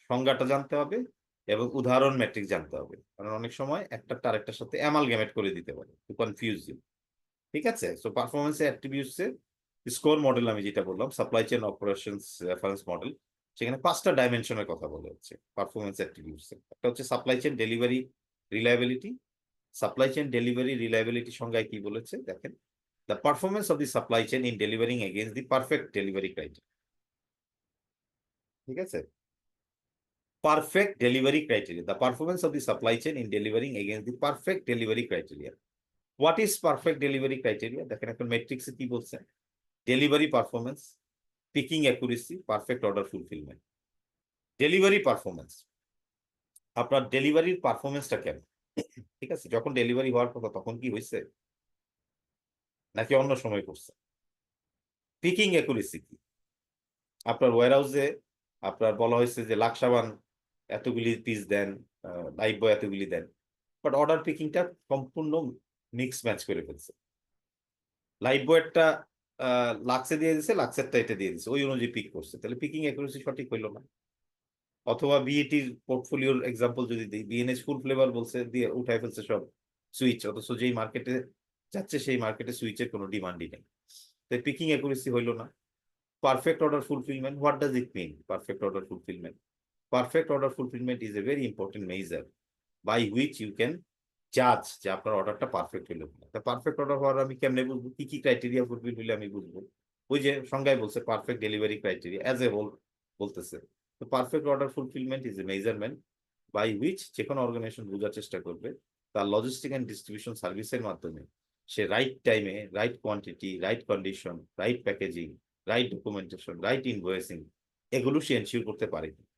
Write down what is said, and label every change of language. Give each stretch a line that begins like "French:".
Bangla: সংজ্ঞাটা জানতে হবে এবং উদাহরণ ম্যাট্রিক্স জানতে হবে, কারণ অনেক সময় একটা আরেকটার সাথে অ্যামালগেমেট করে দিতে পারে,
English: To confuse you.
Bangla: ঠিক আছে, সো পারফরমেন্সের অ্যাট্রিবিউটসে স্কোর মডেল আমি যেটা বললাম, supply chain operations reference model, সেখানে 5টা ডাইমেনশনের কথা বলা হচ্ছে পারফরমেন্স অ্যাট্রিবিউটসে। একটা হচ্ছে supply chain delivery reliability. Supply chain delivery reliability সংজ্ঞায় কি বলেছে দেখেন,
English: the performance of the supply chain in delivering against the perfect delivery criteria.
Bangla: ঠিক আছে,
English: perfect delivery criteria, the performance of the supply chain in delivering against the perfect delivery criteria. What is perfect delivery criteria?
Bangla: দেখেন এখন ম্যাট্রিক্সে কি বলছে, delivery performance, Peking accuracy, perfect order fulfilment. Delivery performance, আপনার ডেলিভারির পারফরমেন্সটা কেমন? ঠিক আছে, যখন ডেলিভারি হওয়ার কথা তখন কি হয়েছে নাকি অন্য সময় করছে? পিকিং অ্যাকুরেসি কি, আপনার ওয়্যারহাউসে আপনার বলা হয়েছে যে লাক্সাবান এতগুলি পিস দেন, লাইফ বয় এতগুলি দেন, বাট অর্ডার পিকিংটা সম্পূর্ণ মিক্স ম্যাচ করে ফেলছে। লাইফ বয়েরটা লাক্সে দিয়ে দিছে, লাক্সেরটা এটা দিয়ে দিছে, ওই অনুযায়ী পিক করছে, তাহলে পিকিং অ্যাকুরেসি সঠিক হইলো না। অথবা বিএটির পোর্টফোলিওর এক্সাম্পল যদি দিই, বিএনএস ফুল ফ্লেভার বলছে, দিয়ে উঠাই ফেলছে সব সুইচ, অথচ যেই মার্কেটে যাচ্ছে সেই মার্কেটে সুইচের কোনো ডিমান্ডই নেই, তাই পিকিং অ্যাকুরেসি হইলো না।
English: Perfect order fulfillment, what does it mean? Perfect order fulfillment. Perfect order fulfillment is a very important measure by which you can judge
Bangla: যে আপনার অর্ডারটা পারফেক্ট হলো কিনা। তা পারফেক্ট অর্ডার হওয়ার আমি কেমনে বুঝবো, কি কি ক্রাইটেরিয়া ফুলফিল হলে আমি বুঝবো? ওই যে সংজ্ঞায় বলছে perfect delivery criteria as a whole বলতেছে। তো
English: perfect order fulfilment is a measurement by which
Bangla: যে কোনো অর্গানাইজেশন বোঝার চেষ্টা করবে তার লজিস্টিক অ্যান্ড ডিস্ট্রিবিউশন সার্ভিসের মাধ্যমে সে রাইট টাইমে, right quantity, right condition, right packaging, right documentation, right invoicing এগুলো সে এনশিওর করতে পারে।